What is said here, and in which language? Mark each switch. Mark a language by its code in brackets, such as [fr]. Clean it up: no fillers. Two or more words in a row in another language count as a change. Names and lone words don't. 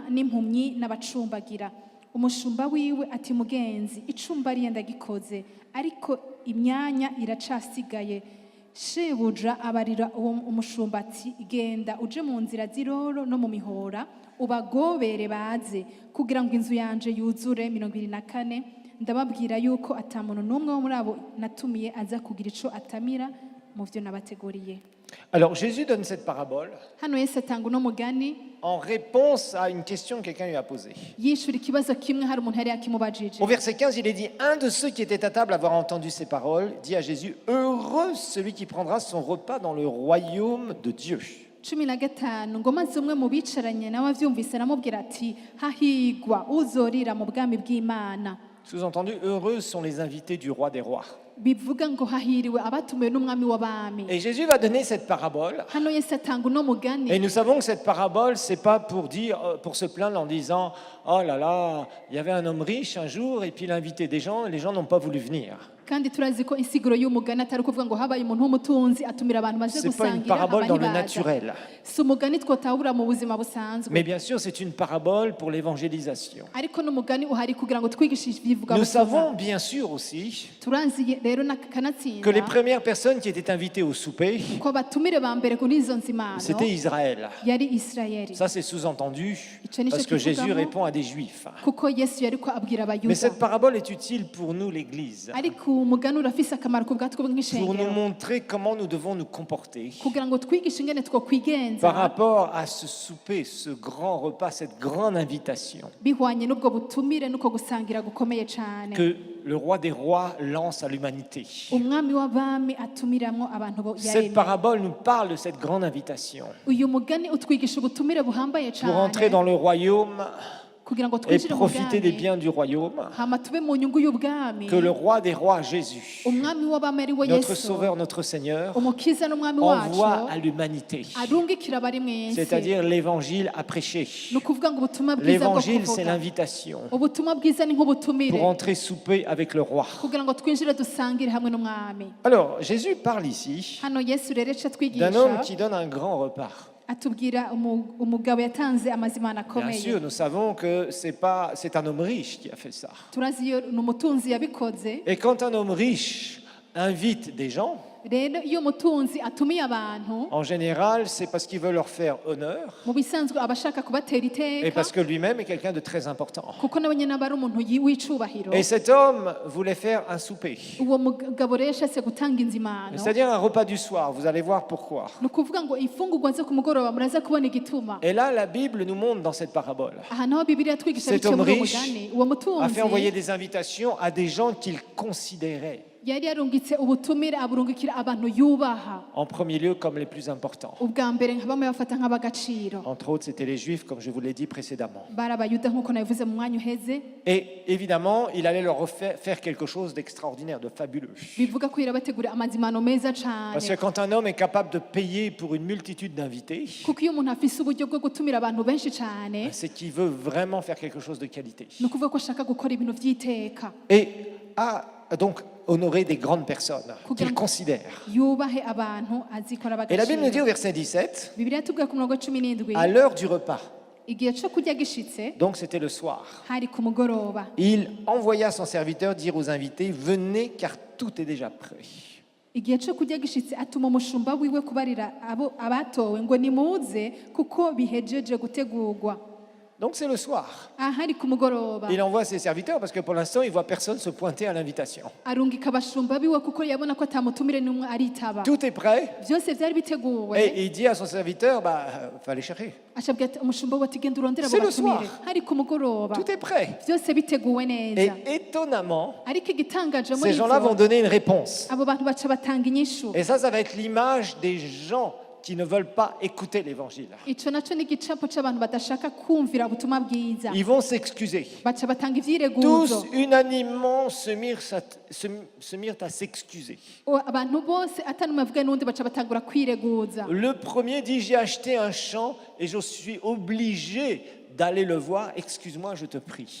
[rn] n'impumyi n'abacumbagira umushumba wiwe ati mugenzi icumba ariye ndagikoze ariko imyanya iracasigaye shebuja abarira uwo umushumba ati genda uje mu nzira z'iroro no mu mihora ubagobere baze kugira ngo inzu yanje yuzure 24 ndababwira yuko atamuntu n'umwe wo muri abo natumiye aza kugira ico atamira mu byo nabateguriye. [fr] Alors Jésus donne cette parabole [rn] Hano Yesu atanga uno mugani [fr] en réponse à une question que quelqu'un lui a posée. [rn] yishura ikibazo kimwe hari umuntu yari yakimubajije. [fr] Au verset 15, il est dit, un de ceux qui étaient à table avoir entendu ces paroles dit à Jésus, heureux celui qui prendra son repas dans le royaume de Dieu. [rn] 15 ngo maze umwe mu bicaranye nawe avyumvise aramubwira ati hahigwa uzorira mu bwami bw'Imana. [fr] Sous-entendu, heureux sont les invités du roi des rois. [rn] Bivuga ngo hahiriwe abatumiwe n'umwami w'abami. [fr] Et Jésus va donner cette parabole. [rn] Hano Yesu atanga uno mugani. [fr] Et nous savons que cette parabole, c'est pas pour dire, pour se plaindre en disant, oh là là, il y avait un homme riche un jour et puis il a invité des gens et les gens n'ont pas voulu venir. [rn] Kandi turazi ko insiguro y'umugani atari kuvuga ngo habaye umuntu w'umutunzi atumira abantu baje [fr] C'est pas une [rn] gusangira [fr] parabole dans le [rn] abanyibaza. [fr] naturel. [rn] Si umugani twotahura mu buzima busanzwe. [fr] Mais bien sûr, c'est une parabole pour l'évangélisation. [rn] Ariko n'umugani uhari kugira ngo twigishishe ibivuga [fr] Nous [rn] butumwa. [fr] savons bien sûr aussi [rn] Turanzi rero [fr] que les [rn] nakanatsinda [fr] premières personnes qui étaient invitées au souper, [rn] ko batumire ba mbere kuri izo nzimano [fr] c'était Israël. [rn] yari Israeli. [fr] Ça, c'est sous-entendu [rn] Ico nico [fr] parce que Jésus [rn] kivugamo. [fr] répond à des Juifs. [rn] Kuko Yesu yariko abwira [fr] Mais [rn] abayuda. [fr] cette parabole est utile pour nous, l'Église, [rn] Ariko umugani urafise akamaro ku bwatwe [fr] pour nous [rn] nk'ishengero [fr] montrer comment nous devons nous comporter [rn] kugira ngo twigishe ingene twokwigenza [fr] par rapport à ce souper, ce grand repas, cette grande invitation [rn] bihwanye n'ubwo butumire n'uko gusangira gukomeye cane [fr] que le roi des rois lance à l'humanité. [rn] umwami w'abami atumiramwo abantu bo [fr] Cette [rn] yaremye. [fr] parabole nous parle de cette grande invitation [rn] Uyu mugani utwigisha ubutumire buhambaye [fr] pour entrer [rn] cane [fr] dans le royaume [rn] kugira ngo [fr] et [rn] twinjire mu [fr] profiter des [rn] bwami [fr] biens du royaume, [rn] hama tube mu nyungu y'ubwami [fr] que le roi des rois, Jésus, [rn] umwami w'abami ari we [fr] notre [rn] Yesu [fr] Sauveur, notre Seigneur, [rn] umukiza n'umwami [fr] envoie [rn] wacu [fr] à l'humanité. [rn] arungikira abari mw'isi [fr] C'est-à-dire l'évangile à prêcher. [rn] ni ukuvuga ngo ubutumwa bwiza bwo [fr] L'évangile, c'est [rn] kuvuga [fr] l'invitation [rn] ubutumwa bwiza ni [fr] pour [rn] nk'ubutumire [fr] entrer souper avec le roi. [rn] kugira ngo twinjire dusangire hamwe n'umwami. [fr] Alors, Jésus parle ici [rn] Hano Yesu rero aca [fr] d'un homme [rn] atwigisha [fr] qui donne un grand repas. [rn] atubwira umugabo yatanze amazimano [fr] Bien [rn] akomeye. [fr] sûr, nous savons que c'est un homme riche qui a fait ça. [rn] Turazi iyo ni umutunzi yabikoze. [fr] Et quand un homme riche invite des gens, [rn] Rero iyo umutunzi atumiye abantu [fr] en général, c'est parce qu'il veut leur faire honneur [rn] mu bisanzwe aba ashaka kubatera [fr] et [rn] iteka [fr] parce que lui-même est quelqu'un de très important. [rn] kuko nawe nyine aba ari umuntu w'icubahiro. [fr] Et cet homme voulait faire un souper, [rn] Uwo mugabo rero yashatse gutanga inzimano. [fr] c'est-à-dire un repas du soir. Vous allez voir pourquoi. [rn] Ni ukuvuga ngo imfungurwa zo ku mugoroba muraza kubona igituma. [fr] Et là, la Bible nous montre dans cette parabole. [rn] Aha naho Bibiliya twigisha [fr] Cet [rn] biciye [fr] homme [rn] muri uwo [fr] riche [rn] mugani uwo [fr] a fait envoyer [rn] mutunzi [fr] des invitations à des gens qu'il considérait. [rn] yari yarungitse ubutumire aburungikira abantu yubaha [fr] En premier lieu, comme les plus importants. [rn] ubwa mbere nka bamwe bafata nk'abagaciro [fr] Entre autres, c'était les Juifs, comme je vous l'ai dit précédemment. [rn] bari abayuda nk'uko nabivuze mu mwanya uheze [fr] Et évidemment, il allait leur faire quelque chose d'extraordinaire, de fabuleux. [rn] bivuga ko yarabategura amazimano meza [fr] Parce que [rn] cyane [fr] quand un homme est capable de payer pour une multitude d'invités, [rn] kuko iyo umuntu afise uburyo bwo gutumira abantu benshi cyane [fr] c'est qu'il veut vraiment faire quelque chose de qualité. [rn] ni ukuvuga ko ashaka gukora ibintu by'iteka [fr] Et a donc honoré des grandes personnes qu'il considère. [rn] yubahe abantu azikora [fr] Et la Bible nous dit au [rn] abagaciro [fr] verset 17, [rn] bibiliya tubwira ku murongo wa 17 [fr] à l'heure du repas, [rn] igihe cyo kurya gishitse [fr] donc c'était le soir, [rn] hari ku mugoroba [fr] il envoya son serviteur dire aux invités, venez car tout est déjà prêt. [rn] igihe cyo kurya gishitse atuma umushumba wiwe kubarira abatowe ngo nimuze kuko bihejeje gutegurwa [fr] Donc c'est le soir. [rn] ahari ku mugoroba [fr] Il envoie ses serviteurs parce que pour l'instant, il voit personne se pointer à l'invitation. [rn] arungika abashumba biwe kuko yabona ko atamutumire n'umwe aritaba [fr] Tout est prêt. [rn] byose byari biteguwe [fr] Et il dit à son serviteur, va les chercher. [rn] acabwira ati umushumba we ati genda urondera abo [fr] C'est le [rn] batumire [fr] soir. [rn] hari ku mugoroba [fr] Tout est prêt. [rn] byose biteguwe [fr] Et [rn] neza [fr] étonnamment, [rn] ariko igitangaje muri [fr] ces gens-là vont [rn] ivyo [fr] donner une réponse. [rn] abo bantu baca batanga inyishu [fr] Et ça va être l'image des gens qui ne veulent pas écouter l'évangile. [rn] ico naco ni igicapo c'abantu badashaka kumvira ubutumwa bwiza [fr] Ils vont s'excuser. [rn] baca batanga [fr] Tous [rn] ivyireguzo [fr] unanimement se mirent à s'excuser. [rn] abantu bose atanumwe avuga n'undi baca batangura kwireguza [fr] Le premier dit, j'ai acheté un champ et je suis obligé d'aller le voir. Excuse-moi, je te prie.